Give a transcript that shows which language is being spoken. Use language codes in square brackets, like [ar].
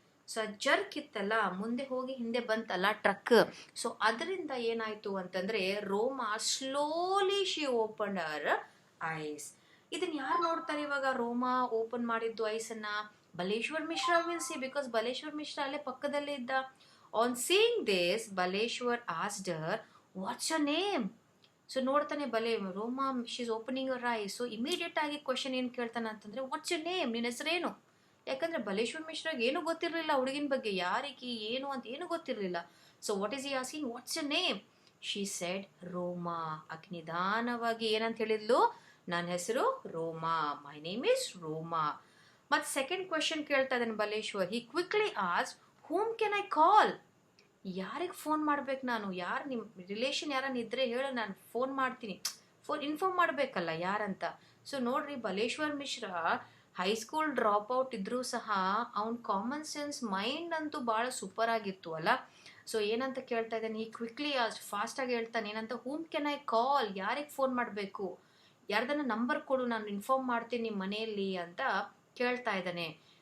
[kn] So jerk ಇತ್ತಲ್ಲ, ಮುಂದೆ ಹೋಗಿ ಹಿಂದೆ ಬಂತಲ್ಲ ಟ್ರಕ್, ಸೊ ಅದರಿಂದ ಏನಾಯಿತು ಅಂತಂದರೆ, ರೋಮಾ [en] Slowly she opened her eyes. [kn] ಇದನ್ನು ಯಾರು ನೋಡ್ತಾರೆ ಇವಾಗ, ರೋಮಾ ಓಪನ್ ಮಾಡಿದ್ದು ಐಸನ್ನು? Baleshwar Mishra [en] will see, because [kn] Baleshwar Mishra ಅಲ್ಲೇ ಪಕ್ಕದಲ್ಲೇ ಇದ್ದ. [en] On seeing this, Baleshwar asked her, "What's your name?" So [kn] ನೋಡ್ತಾನೆ [en] Roma, she is opening her eyes. [kn] So immediate ಆಗಿ ಕ್ವಶನ್ ಏನು ಕೇಳ್ತಾನೆ ಅಂತಂದರೆ, [en] what's your name, [kn] ನಿನ್ನ ಹೆಸರೇನು? ಯಾಕಂದರೆ ಬಲೇಶ್ವರ್ ಮಿಶ್ರಾಗೆ ಏನೂ ಗೊತ್ತಿರಲಿಲ್ಲ ಹುಡುಗಿನ ಬಗ್ಗೆ, ಯಾರಿಗೆ ಏನು ಅಂತ ಏನೂ ಗೊತ್ತಿರಲಿಲ್ಲ. [en] So what is he asking, what's your name? She said Roma. [kn] ಆಕೆ ನಿಧಾನವಾಗಿ ಏನಂತ ಹೇಳಿದ್ಲು, ನನ್ನ ಹೆಸರು ರೋಮಾ, [en] My name is Roma. [kn] ಮತ್ತು ಸೆಕೆಂಡ್ ಕ್ವೆಶನ್ ಕೇಳ್ತಾ ಇದ್ದಾನೆ ಬಲೇಶ್ವರ್. [en] He quickly asked, whom can I call? [kn] ಯಾರಿಗೆ ಫೋನ್ ಮಾಡ್ಬೇಕು ನಾನು? ಯಾರು ನಿಮ್ಮ ರಿಲೇಷನ್ ಯಾರನ್ನ ಇದ್ದರೆ ಹೇಳು, ನಾನು ಫೋನ್ ಮಾಡ್ತೀನಿ. ಇನ್ಫಾರ್ಮ್ ಮಾಡಬೇಕಲ್ಲ ಯಾರಂತ. ಸೊ ನೋಡ್ರಿ, Baleshwar Mishra high school drop out ಇದ್ರೂ ಸಹ ಅವ್ನ ಕಾಮನ್ ಸೆನ್ಸ್ ಮೈಂಡ್ ಅಂತೂ ಭಾಳ ಸೂಪರ್ ಆಗಿತ್ತು ಅಲ್ಲ. ಸೊ ಏನಂತ ಕೇಳ್ತಾ ಇದ್ದಾನೆ, ಈ ಕ್ವಿಕ್ಲಿ ಫಾಸ್ಟಾಗಿ ಹೇಳ್ತಾನೆ, ಏನಂತ, [en] whom can I call, [kn] ಯಾರಿಗೆ ಫೋನ್ ಮಾಡಬೇಕು, ಯಾರ್ದನ್ನ ನಂಬರ್ ಕೊಡು, ನಾನು ಇನ್ಫಾರ್ಮ್ ಮಾಡ್ತೀನಿ ನಿಮ್ಮ ಮನೆಯಲ್ಲಿ ಅಂತ ಕೇಳ್ತಾ ಇದ್ದಾನೆ.